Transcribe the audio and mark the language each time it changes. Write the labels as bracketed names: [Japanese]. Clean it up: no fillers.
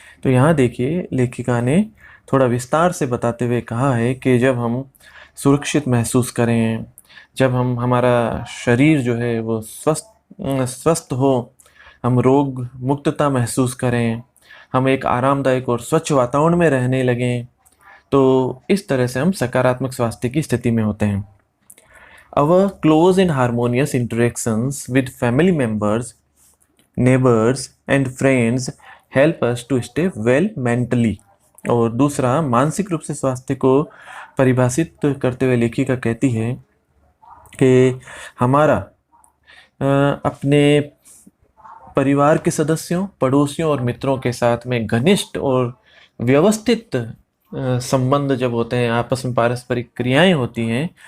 [Hindi] तो यहाँ देखिए लेखिका ने थोड़ा विस्तार से बताते हुए कहा है कि जब हम सुरक्षित महसूस करें, जब हमारा शरीर जो है वो स्वस्थ हो, हम रोग मुक्तता महसूस करें, हम एक आरामदायक और स्वच्छ वातावरण में रहने लगें, तो इस तरह से हम सकारात्मक स्वास्थ्य की स्थिति में होते हैं। [English] Our close and harmonious interactions with family members, neighbors and friends help us to stay well mentally। [Hindi] और दूसरा, मानसिक रूप से स्वास्थ्य को परिभाषित करते हुए लेखिका कहती है कि हमारा अपने परिवार के सदस्यों, पड़ोसियों और मित्रों के साथ में घनिष्ठ और व्यवस्थित संबंध जब होते हैं, आपस में पारस्परिक क्रियाएं होती हैं।